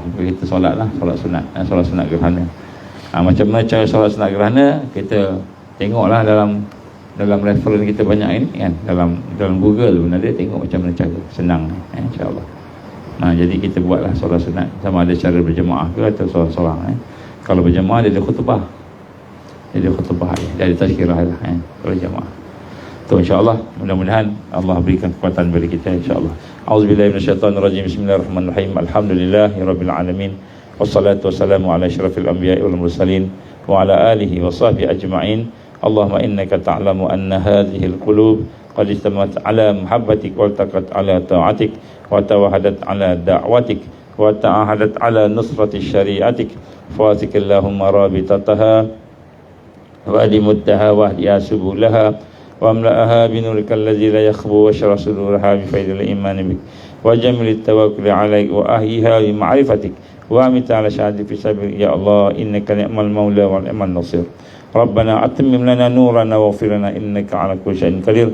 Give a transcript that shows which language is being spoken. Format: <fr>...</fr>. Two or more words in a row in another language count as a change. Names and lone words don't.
<ms>Kita solat lah, solat sunat gerhana. Macam mana cara solat sunat gerhana, kita tengoklah dalam reference kita banyak ini kan, dalam Google pun ada, tengok macam mana cara, senang insya-Allah. Jadi kita buatlah solat sunat, sama ada cara berjemaah ke atau seorang-seorang. Kalau berjemaah dia ada khutbah, dia ada tazkirah lah kalau jemaah. Tu insya-Allah, mudah-mudahan Allah berikan kekuatan bagi kita insya-Allah.</ms> <ar>Auzubillahi minasyaitonirrajim. بسم الله الرحمن الرحيم. الحمد لله رب العالمين. والصلاة والسلام على أشرف الأنبياء والمرسلين وعلى آله وصحبه أجمعين. اللهم إنك تعلم أن هذه القلوب قد اجتمعت على محبتك والتقت على طاعتك وتوحدت على دعوتك وتعاهدت على نصرة شريعتك. فوثق اللهم رابطتها وأدم ودها واهدها سبلها واملأها بنورك الذي لا يخبو واشرح صدورها بفيض الإيمان بك وجمل التوكل عليك وأحيها بمعرفتك وأمت على شهادة في سبيلك يا الله إنك نعم المولى ونعم النصير. ربنا أتمم لنا نورنا واغفر لنا إنك على كل شيء قدير.</ar>